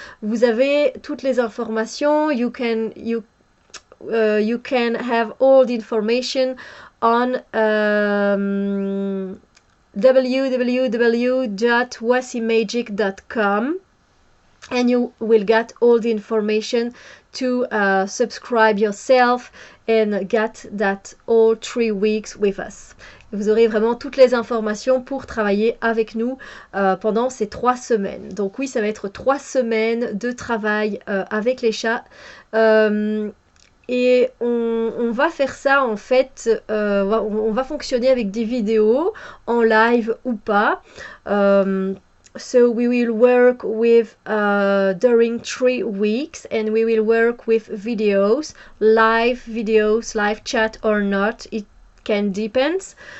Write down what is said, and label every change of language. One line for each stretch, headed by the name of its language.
French: Vous avez toutes les informations.
English: You can have all the information on www.wasimagic.com, and you will get all the information to subscribe yourself and get that all 3 weeks with us.
French: Vous aurez vraiment toutes les informations pour travailler avec nous pendant ces 3 semaines. Donc oui, ça va être 3 semaines de travail avec les chats. Et on va faire ça en fait, on va fonctionner avec des vidéos en live ou pas.
English: So we will work with during 3 weeks, and we will work with videos, live chat or not, it can depend.